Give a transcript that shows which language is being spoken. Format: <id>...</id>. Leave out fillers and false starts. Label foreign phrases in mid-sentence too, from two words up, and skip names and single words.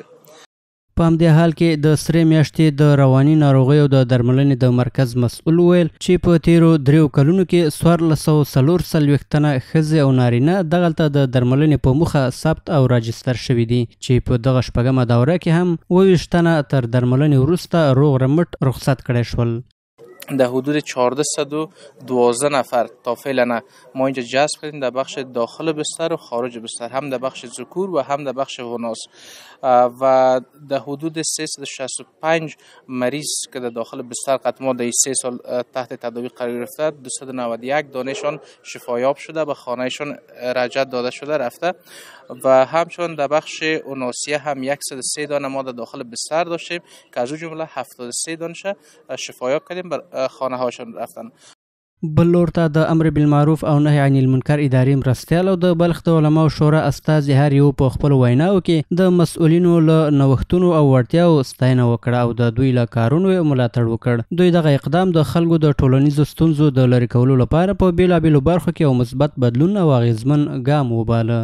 <ps>په همدې حال کې د سرې میاشتې د رواني ناروغیو د درملنې د مرکز مسؤل وویل چې په تیرو 3 کلونو کې 1444 تنه ښځې او نارینه دغلته د درملنې په موخه ثبت او راجستر شوي دي چې په دغه شپږمه دوره کې هم 22 تنه تر درملنې وروسته روغ رمټ رخصت کړی شول.</ps> <fa>در حدود 1412 نفر تا فعلا ما اینجا جذب کردیم در بخش داخل بستر و خارج بستر، هم در بخش ذکور و هم در بخش وناس، و در حدود 365 مریض که در داخل بستر قطع ما در 3 سال تحت تداوی قرار گرفته، 291 دانشان شفایاب شده و خانهشان رجعت داده شده رفته، و همچنان در بخش اوناسیه هم 103 دانه ما در داخل بستر داشتیم که از اون جمله 73 دانش شفایاب کردیم بر خانه هاشون رفتن.</fa> <ps>بل لور ته د امر بالمعروف او نهی عن المنکر ادارې مرستیال او د بلخ د علماو شورا استازي هر یو په خپلو ویناو کې د مسؤلینو له نوښتونو او وړتیاو ستاینه وکړه او د دوی له کارونو ملاتړ وکړ. دوی دغه اقدام د خلکو د ټولنیزو ستونزو د لرې کولو لپاره په بېلابېلو برخو کې یو مثبت بدلون او اغېزمن ګام وباله.</ps>